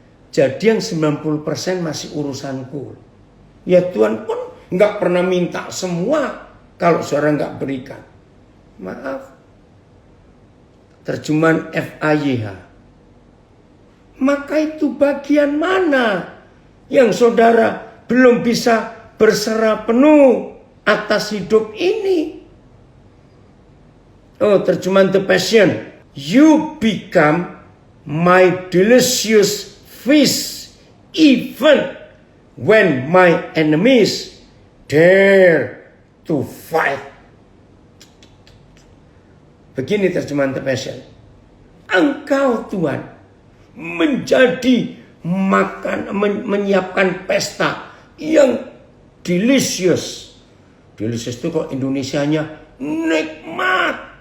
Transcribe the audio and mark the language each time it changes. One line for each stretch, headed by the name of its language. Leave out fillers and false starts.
Indonesian: Jadi yang 90% masih urusanku. Ya Tuhan pun nggak pernah minta semua kalau saudara nggak berikan. Maaf. Terjemahan FAYH. Maka itu bagian mana yang saudara belum bisa berserah penuh atas hidup ini? Oh, terjemahan The Passion.
English: You become my delicious feast even when my enemies dare to fight.
Indonesian: Begini terjemahan The Passion. Engkau Tuhan menjadi menyiapkan pesta yang delicious. Delicious itu kok Indonesianya nikmat.